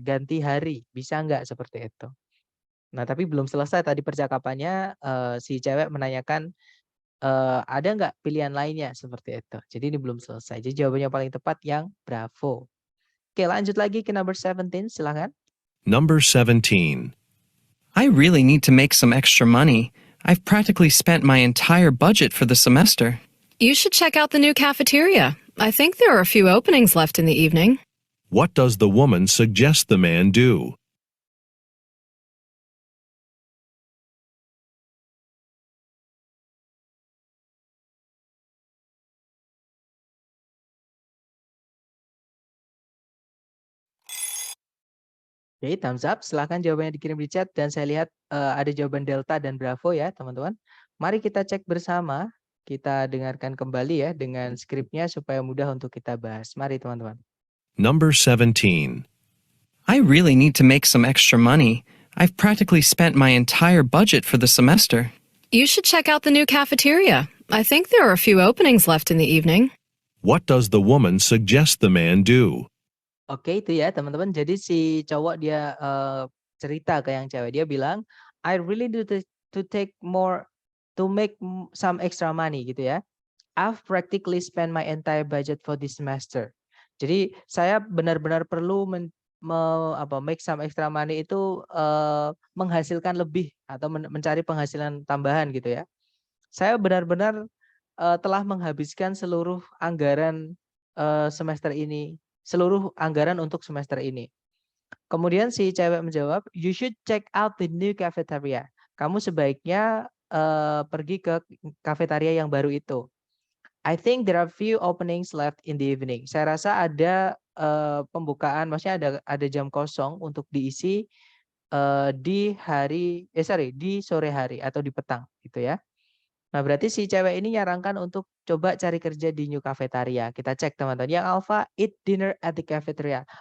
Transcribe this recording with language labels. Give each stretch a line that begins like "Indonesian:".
Indonesian: Ganti hari, bisa nggak seperti itu. Nah, tapi belum selesai tadi percakapannya. Si cewek menanyakan, ada nggak pilihan lainnya seperti itu. Jadi ini belum selesai. Jadi jawabannya paling tepat yang Bravo. Oke, lanjut lagi ke
English: number 17.
Indonesian: Silahkan.
English: Number 17. I really need to make some extra money. I've practically spent my entire budget for the semester. You should check out the new cafeteria. I think there are a few openings left in the evening. What does the woman suggest the man do?
Indonesian: Oke,
English: thumbs up.
Indonesian: Silahkan jawabannya dikirim di chat. Dan saya lihat ada jawaban Delta dan Bravo ya, teman-teman. Mari kita cek bersama. Kita dengarkan kembali ya dengan skripnya supaya mudah untuk kita bahas. Mari teman-teman.
English: Number 17. I really need to make some extra money. I've practically spent my entire budget for the semester. You should check out the new cafeteria. I think there are a few openings left in the evening. What does the woman suggest the man do?
Indonesian: Oke, itu ya teman-teman. Jadi si cowok dia cerita ke yang cewek. Dia bilang,
English: I really do to take more to make some extra money
Indonesian: gitu ya.
English: I've practically spent my entire budget for this semester.
Indonesian: Jadi saya benar-benar perlu
English: make some extra money
Indonesian: itu menghasilkan lebih atau mencari penghasilan tambahan gitu ya. Saya benar-benar telah menghabiskan seluruh anggaran semester ini, seluruh anggaran untuk semester ini. Kemudian si cewek menjawab,
English: you should check out the new cafeteria.
Indonesian: Kamu sebaiknya pergi ke kafetaria yang baru itu.
English: I think there are few openings left in the evening.
Indonesian: Saya rasa ada pembukaan, maksudnya ada jam kosong untuk diisi di sore hari atau di petang gitu ya. Nah, berarti si cewek ini nyarankan untuk coba cari kerja di New Cafeteria. Kita cek teman-teman. Yang Alpha,
English: eat dinner at the cafeteria.